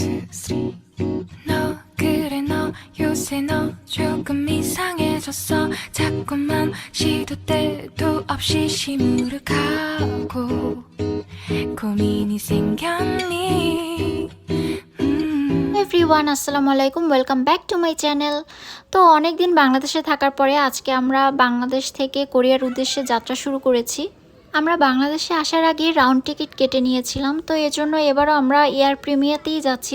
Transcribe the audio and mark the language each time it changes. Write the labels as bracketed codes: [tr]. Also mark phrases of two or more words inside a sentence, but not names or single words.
[ko] 너 그래 너 요새 너 조금 이상해졌어 자꾸만 시도 때도 없이 시무룩하고 고민이 생겼니 [bn] এভরিওয়ান [ar] السلام عليكم [en] welcome back to my channel. [bn] তো অনেক দিন বাংলাদেশে থাকার পরে আজকে আমরা বাংলাদেশ থেকে কোরিয়ার উদ্দেশ্যে যাত্রা শুরু করেছি। আমরা বাংলাদেশে আসার আগে [en] round ticket [bn] কেটে নিয়েছিলাম, তো এজন্য এবারও আমরা এয়ার প্রিমিয়ারতেই যাচ্ছি।